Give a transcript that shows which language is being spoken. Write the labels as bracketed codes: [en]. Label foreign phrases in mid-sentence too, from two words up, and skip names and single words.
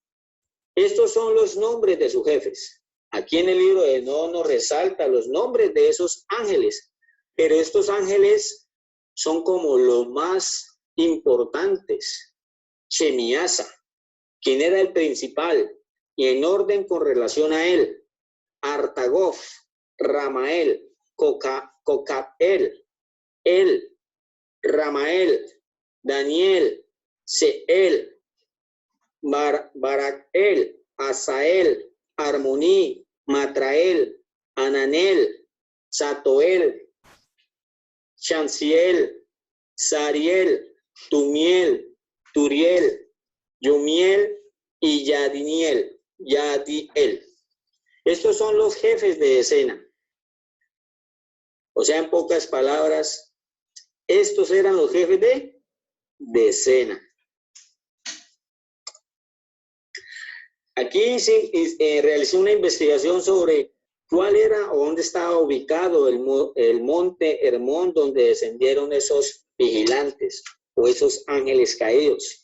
[es] Estos son los nombres de sus jefes. Aquí en el libro de Enoc nos resalta los nombres de esos ángeles, pero estos ángeles son como los más importantes. Shemiasa, quien era el principal, y en orden con relación a él: Artagof, Ramael, Cocael, Ramael, Daniel, Seel, Barakel, Asael, Armoní, Matrael, Ananel, Satoel, Shansiel, Sariel, Tumiel, Turiel, Yumiel y Yadiel. Estos son los jefes de decena. O sea, en pocas palabras, estos eran los jefes de decena. Aquí sí, realicé una investigación sobre cuál era o dónde estaba ubicado el monte Hermón, donde descendieron esos vigilantes o esos ángeles caídos.